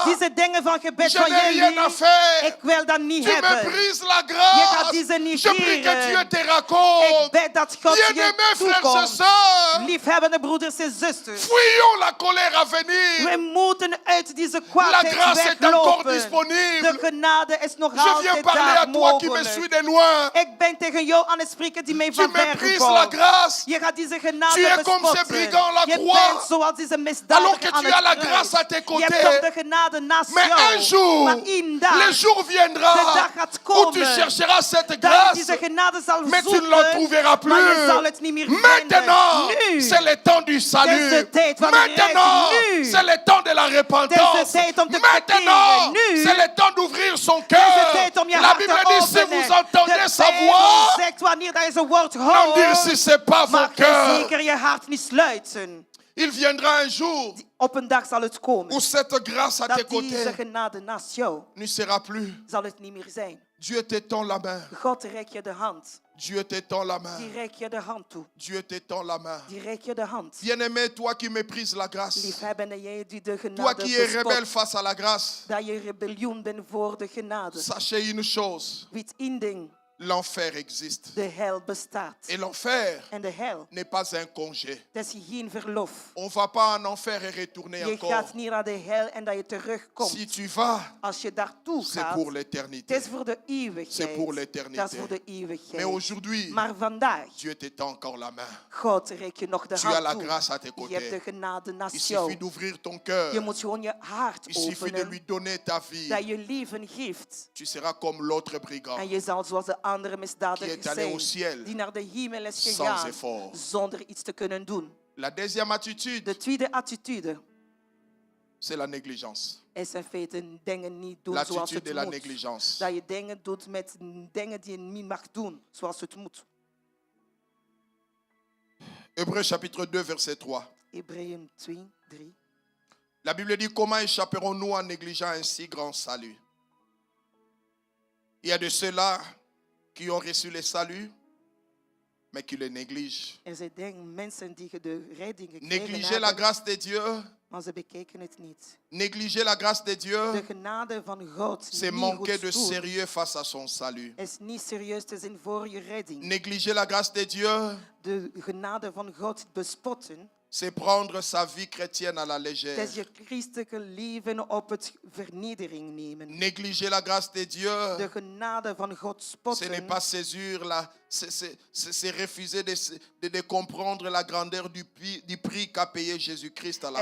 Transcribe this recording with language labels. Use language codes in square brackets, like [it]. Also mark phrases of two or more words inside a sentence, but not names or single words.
[nl] Deze dingen van gebed [fr] Je [nl] van [fr] n'ai rien à [nl] jullie. [fr] faire. [nl] Ik wil dat niet [fr] Tu [nl] hebben. [fr] méprises la [nl] Je gaat [fr] grâce. [nl] deze niet [fr] Je prie que [nl] vieren. [fr] Dieu te [nl] Ik [fr] raconte. [nl] bid dat God je [fr] Bien-aimés frères et [nl] toekomt. [fr] sœurs, [nl] Liefhebbende broeders en zusters. [fr] fuyons la colère à venir. [nl] We moeten uit deze [fr] La [nl] kwaadheid [fr] grâce est encore [nl] weglopen. [fr] disponible. [nl] De genade is nog [fr] Je viens [nl] altijd [fr] parler [nl] daar [fr] à toi qui me [nl] mogelijk. [fr] suis de loin. [nl] Ik ben tegen jou aan het spreken die mij [fr] Tu [nl] van ver [fr] méprises la [nl] komt. [fr] grâce. [nl] Je gaat deze genade [fr] Tu es comme ces [nl] bespotten. [fr] brigands la [nl] Je [fr] croix. [nl] bent zoals deze [fr] Alors [nl] misdadiger [fr] que [nl] aan [fr] tu as la [nl] het [fr] grâce à [nl] kruis. [fr] tes [nl] Je hebt [fr] côtés. [nl] toch de genade naast [fr] Mais [nl] jou. [fr] un jour, [nl] Maar één dag, [fr] le jour [nl] de [fr] viendra [nl] dag gaat [fr] où tu [nl] komen [fr] chercheras cette [nl] dat je [fr] grâce. [nl] deze genade zal [fr] Mais tu [nl] zoeken, [fr] ne la trouveras [nl] maar je zal [fr] plus. [nl] het niet meer [fr] Maintenant, [nl] vinden. Nu. [fr] c'est le temps du salut. [nl] Deze tijd van de [fr] Maintenant, [nl] redding. Nu. [fr] c'est le temps de la repentance. [nl] Deze tijd om te [fr] Maintenant, [nl] bekeren. Nu. [fr] c'est le temps d'ouvrir son [nl] Deze [fr] cœur. [nl] tijd om je [fr] La [nl] hart [fr] Bible [nl] te [fr] dit, si [nl] openen. [fr] vous entendez [nl] De [fr] sa [nl] Bijbel [fr] voix, [nl] zegt wanneer dat je zijn woord [fr] non dire [nl] hoort, [fr] si c'est pas vos [nl] mag je [fr] cœurs. [nl] zeker je hart niet sluiten. [fr] Il viendra un jour [nl] Op een dag zal het komen [fr] où cette grâce à tes [nl] dat deze [fr] côtés [nl] genade naast jou [fr] ne sera plus. [nl] zal het niet meer zijn. [fr] Dieu t'étend la main. [nl] God reikt je de hand. [fr] Dieu t'étend la [nl] Die [fr] main. [nl] reikt je de hand toe. [fr] Dieu t'étend la main. [nl] Die reikt je de hand. [fr] Bien-aimé, toi qui méprises la grâce, [nl] Liefhebbende jij die de [fr] toi [nl] genade [fr] qui es rebelle [nl] bespot. [fr] face à la grâce, [nl] Dat je rebellion bent voor de genade. [fr] sachez une chose, [nl] Weet één ding. [fr] l'enfer existe. [nl] De hel bestaat. [fr] Et l'enfer [nl] En de hel, [fr] n'est pas un congé. [nl] dat is geen verlof. [fr] On ne va pas en enfer et retourner [nl] Je [fr] encore. [nl] gaat niet naar de hel en dat je terugkomt. [fr] Si tu vas, [nl] Als je daartoe [fr] c'est [nl] gaat, [fr] pour [nl] het [fr] l'éternité. [nl] is voor de eeuwigheid. [fr] C'est pour l'éternité. [nl] Dat is voor de [fr] Mais [nl] eeuwigheid. [fr] aujourd'hui, [nl] Maar vandaag, [fr] Dieu t'étend encore la main. [nl] God reikt je nog de [fr] Tu as la [nl] hand [fr] grâce à [nl] toe. [fr] tes [nl] Je hebt de [fr] côtés. [nl] genade [fr] Il [nl] naast [fr] suffit [nl] jou. [fr] d'ouvrir ton cœur. [nl] Je moet gewoon je hart [fr] Il suffit de lui [nl] openen. [fr] donner ta vie. [nl] Dat je leven geeft. [fr] Tu seras comme l'autre brigand. [nl] En je zal zoals de andere [fr] Qui [nl] misdadiger [fr] est allé au [nl] zijn. [fr] ciel [nl] Die naar de hemel is [fr] sans [nl] gegaan. [fr] effort. [nl] Zonder iets te kunnen doen. [fr] La deuxième attitude, [nl] De tweede attitude [fr] c'est la négligence. [nl] is in feite dingen niet doen zoals [fr] L'attitude [nl] het [fr] de la [nl] moet. [fr] négligence. [nl] Dat je dingen doet met dingen die je niet mag doen zoals het moet. [fr] Hébreux chapitre 2, verset 3. [nl] Hebreeën 2, 3. [fr] La Bible dit, comment échapperons-nous en négligeant un si grand salut? Il y a de ceux-là qui ont reçu le salut, mais qui le négligent. [nl] zijn mensen die de redding gekregen [fr] Négliger la [nl] hebben, [fr] grâce de Dieu, [nl] maar ze bekijken het niet. [fr] négliger la grâce de Dieu, [nl] De genade van God [fr] c'est [nl] niet [fr] manquer [nl] goed [fr] de [nl] doen, [fr] sérieux face à son salut. [nl] is niet serieus te zien voor je redding. [fr] Négliger la grâce de Dieu, [nl] De genade van God bespotten, [fr] c'est prendre sa vie chrétienne à la [nl] het [fr] légère. [nl] is je christelijke leven op het vernedering nemen. [fr] Négliger la grâce de Dieu, [nl] De genade van God [fr] ce [nl] spotten, [fr] n'est pas saisir c'est refuser de comprendre la grandeur du prix qu'a payé Jésus-Christ à la